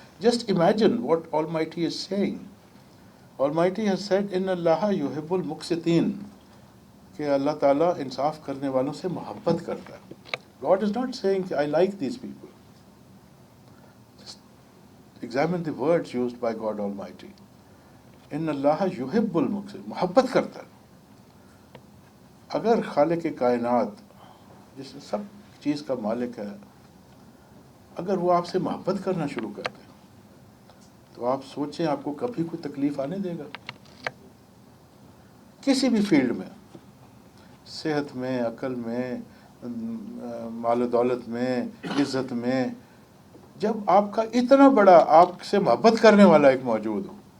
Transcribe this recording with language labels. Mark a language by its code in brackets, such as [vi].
[en] Just imagine what Almighty is saying. Almighty has said, [ar] "Inna Allaha yuhibbul muqsitin," [ur] कि अल्लाह ताला इंसाफ करने वालों से मोहब्बत करता है. [en] God is not saying, I like these people. Just examine the words used by God Almighty. [ar] ان اللہ یحب المقسط, [ur] محبت کرتا ہے. اگر خالق کائنات جس سب چیز کا مالک ہے, اگر وہ آپ سے محبت کرنا شروع کر دے تو آپ سوچیں آپ کو کبھی کوئی تکلیف آنے دے گا؟ کسی بھی فیلڈ میں, صحت میں, عقل میں, مال و دولت میں, عزت میں, جب آپ کا اتنا بڑا آپ سے محبت کرنے والا ایک موجود ہو.